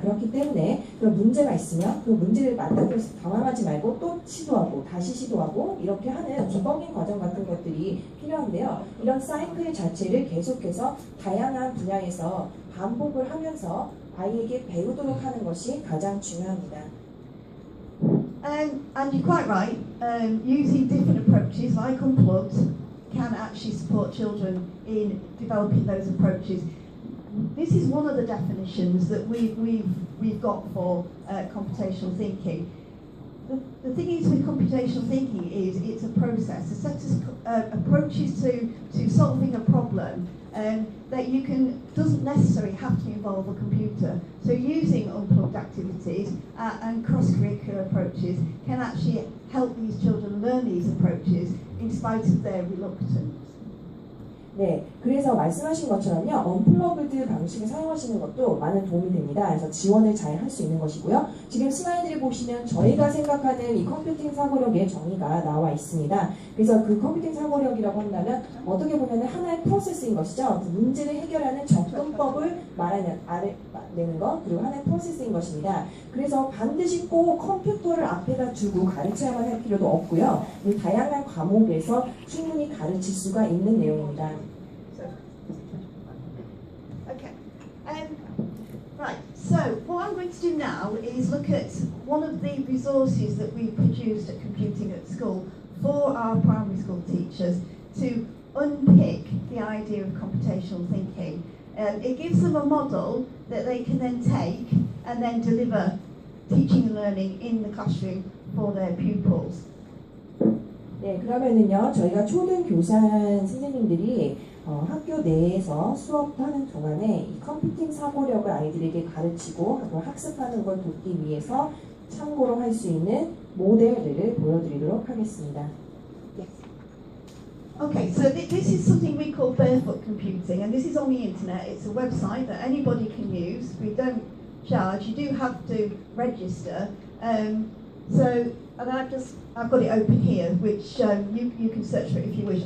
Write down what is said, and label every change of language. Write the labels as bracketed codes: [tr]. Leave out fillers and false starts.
[ko] 그렇기 때문에 그 문제가 있으면 그 문제를 맞다고 해서 당황하지 말고 또 시도하고 다시 시도하고 이렇게 하는 디버깅 과정 같은 것들이 필요한데요. 이런 사이클 자체를 계속해서 다양한 분야에서 반복을 하면서 아이에게 배우도록 하는 것이 가장 중요합니다. [en] And you're quite right. Using different approaches like Unplugged can actually support children in developing those approaches. This is one of the definitions that we've got for computational thinking. The thing is with computational thinking is it's a process, a set of approaches to solving a problem that doesn't necessarily have to involve a computer. So using unplugged activities and cross-curricular approaches can actually help these children learn these approaches in spite of their reluctance. [ko] 네, 그래서 말씀하신 것처럼요, 언플러그드 방식을 사용하시는 것도 많은 도움이 됩니다. 그래서 지원을 잘 할 수 있는 것이고요. 지금 슬라이드를 보시면 저희가 생각하는 이 컴퓨팅 사고력의 정의가 나와 있습니다. 그래서 그 컴퓨팅 사고력이라고 한다면 어떻게 보면 하나의 프로세스인 것이죠. 그 문제를 해결하는 접근법을 말해내는 것, 그리고 하나의 프로세스인 것입니다. 그래서 반드시 꼭 컴퓨터를 앞에다 두고 가르쳐야만 할 필요도 없고요. 다양한 과목에서 충분히 가르칠 수가 있는 내용입니다. [en] Okay. Right. So what I'm going to do now is look at one of the resources that we produced at Computing at School for our primary school teachers to unpick the idea of computational thinking. It gives them a model that they can then take and then deliver teaching and learning in the classroom for their pupils. [ko] 네, 그러면은요, 저희가 초등교사 선생님들이 학교 내에서 수업하는 동안에 이 컴퓨팅 사고력을 아이들에게 가르치고 학습하는 걸 돕기 위해서 참고로 할 수 있는 모델들을 보여드리도록 하겠습니다. [en] Okay, so this is something we call barefoot computing, and this is on the internet. It's a website that anybody can use. We don't charge. You do have to register. And I've got it open here, which you can search for it if you wish.